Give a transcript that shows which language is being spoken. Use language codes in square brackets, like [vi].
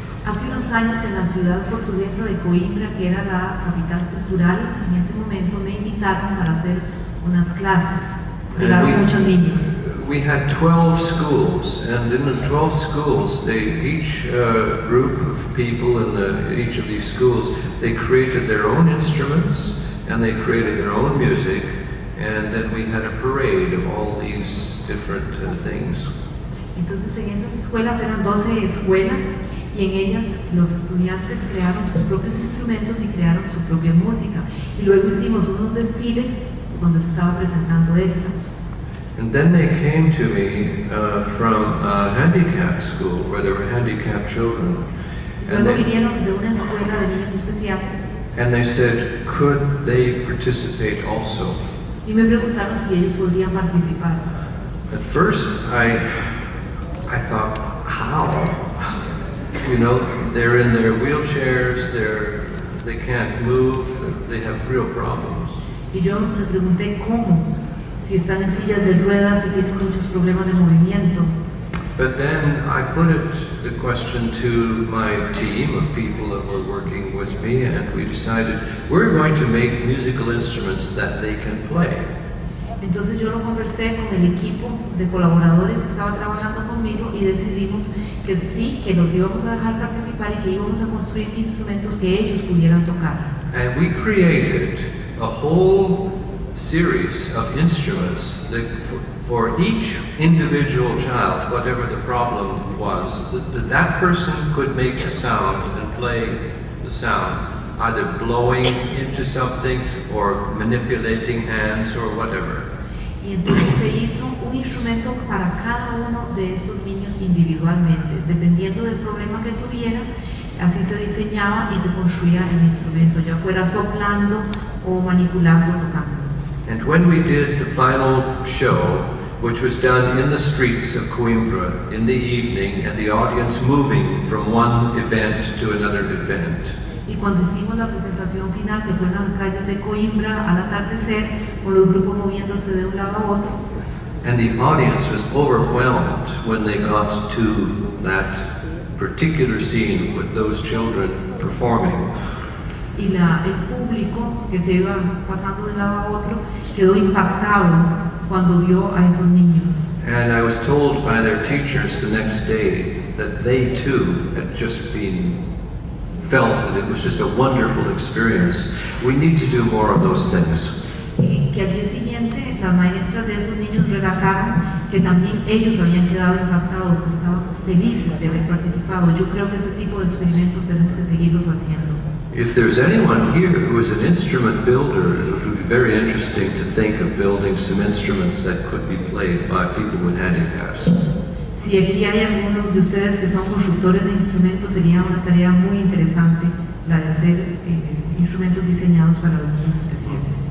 [es] Hace unos años en la ciudad portuguesa de Coimbra, que era la capital cultural, en ese momento me invitaron para hacer unas clases. Llegaron muchos niños. [en] We had 12 schools, and in the 12 schools, each group of people in each of these schools, they created their own instruments, and they created their own music, and then we had a parade of all these different things. [es] Entonces en esas escuelas eran 12 escuelas, y en ellas los estudiantes crearon sus propios instrumentos y crearon su propia música. Y luego hicimos unos desfiles donde se estaba presentando esto. [en] And then they came to me from a handicapped school where there were handicapped children. [es] Luego vinieron de una escuela de niños especiales. [en] And they said, could they participate also? [es] Y me preguntaron si ellos podrían participar. [en] At first, I thought, how? You know, they're in their wheelchairs, they can't move, they have real problems. [es] Y yo me pregunté cómo, si están en sillas de ruedas y tienen muchos problemas de movimiento. [en] But then I put the question to my team of people that were working with me, and we decided we're going to make musical instruments that they can play. [es] Entonces yo lo conversé con el equipo de colaboradores que estaba trabajando conmigo y decidimos que sí, que los íbamos a dejar participar y que íbamos a construir instrumentos que ellos pudieran tocar. [en] And we created a whole series of instruments that for each individual child, whatever the problem was, that person could make a sound and play the sound, either blowing into something or manipulating hands or whatever. [es] Y entonces se hizo un instrumento para cada uno de estos niños individualmente, dependiendo del problema que tuvieran, así se diseñaba y se construía el instrumento, ya fuera soplando o manipulando, tocando. [en] And when we did the final show, which was done in the streets of Coimbra in the evening, and the audience moving from one event to another event. [es] Y cuando hicimos la presentación final, que fue en las calles de Coimbra al atardecer, con los grupos moviéndose de un lado a otro. [en] And the audience was overwhelmed when they got to that particular scene with those children performing. [es] Y el público que se iba pasando de un lado a otro quedó impactado cuando vio a esos niños. [en] And I was told by their teachers the next day that they too had just felt that it was just a wonderful experience. We need to do more of those things. [es] Y que al día siguiente las maestras de esos niños relataron que también ellos habían quedado impactados, que estaban felices de haber participado. Yo creo que ese tipo de experimentos tenemos que seguirlos haciendo. [en] If there's anyone here who is an instrument builder, it would be very interesting to think of building some instruments that could be played by people with handicaps. [es] Si aquí hay algunos de ustedes que son constructores de instrumentos, sería una tarea muy interesante la de hacer instrumentos diseñados para los niños especiales.